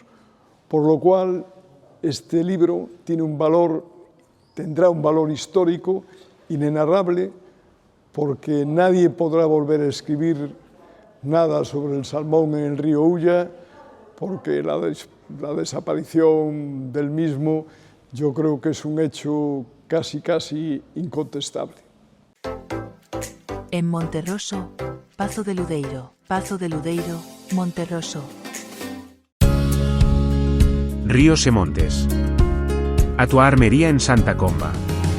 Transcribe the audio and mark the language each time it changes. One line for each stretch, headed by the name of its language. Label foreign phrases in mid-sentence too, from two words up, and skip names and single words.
Spanish: Por lo cual, este libro tiene un valor, tendrá un valor histórico inenarrable, porque nadie podrá volver a escribir nada sobre el salmón en el río Ulla, porque la desaparición del mismo yo creo que es un hecho casi incontestable. En Monterroso, Pazo de Ludeiro, Monterroso.
Galician: Ríos e Montes. A tua armería en Santa Comba.